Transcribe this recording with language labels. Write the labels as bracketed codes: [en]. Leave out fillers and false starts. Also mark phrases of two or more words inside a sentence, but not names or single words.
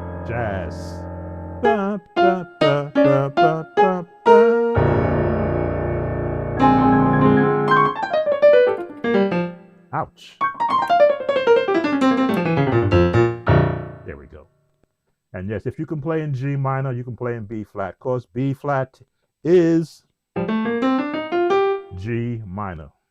[en] jazz. Ba, ba, ba, ba, ba, ba, ba. Ouch. There we go. And yes, if you can play in G minor, you can play in B flat, because B flat is G minor.